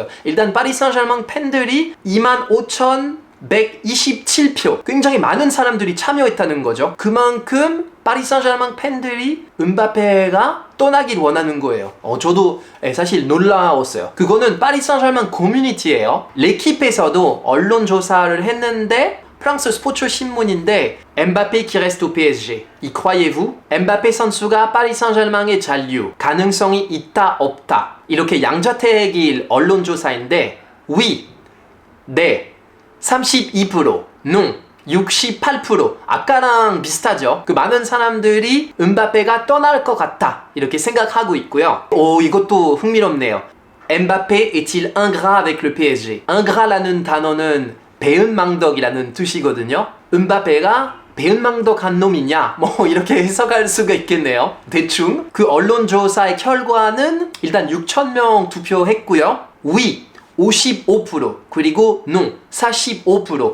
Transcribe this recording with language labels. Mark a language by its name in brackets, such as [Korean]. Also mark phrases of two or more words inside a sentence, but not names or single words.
[Korean] 일단 파리 생제르맹 팬들이 25,127표 굉장히 많은 사람들이 참여했다는 거죠. 그만큼 파리 생제르맹 팬들이 음바페가 떠나길 원하는 거예요. 저도 사실 놀라웠어요. 그거는 파리 생제르맹 커뮤니티예요. 레키페에서도 언론 조사를 했는데 프랑스 스포츠 신문인데 엠바페 [French] qui reste au PSG. Y croyez-vous? [Korean] 엠바페 선수가 파리 생제르맹에 잔류 가능성이 있다 없다 이렇게 양자택일 언론조사인데 oui, 네 32%, non 68%. 아까랑 비슷하죠. 그 많은 사람들이 음바페가 떠날 것 같다 이렇게 생각하고 있고요. 이것도 흥미롭네요. 엠바페 [French] est-il ingrat avec le PSG? [Korean] ingrat라는 단어는 배은망덕이라는 뜻이거든요. 음바페가 배은망덕한 놈이냐? 뭐 이렇게 해석할 수가 있겠네요. 대충 그 언론조사의 결과는 일단 6,000명 투표했고요. oui 55% 그리고 non 45%.